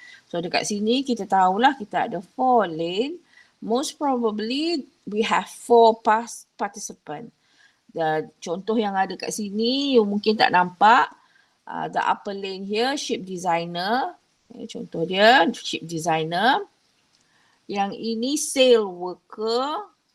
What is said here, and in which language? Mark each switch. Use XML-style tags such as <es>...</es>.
<ms>So dekat sini kita tahulah kita ada 4 lane.</ms> <en>Most probably we have 4 participant.</en> <ms>Contoh yang ada kat sini you mungkin tak nampak.</ms> <en>The upper lane here, ship designer.</en> <ms>Contoh dia,</ms> <en>ship designer.</en> <ms>Yang ini sale worker.</ms>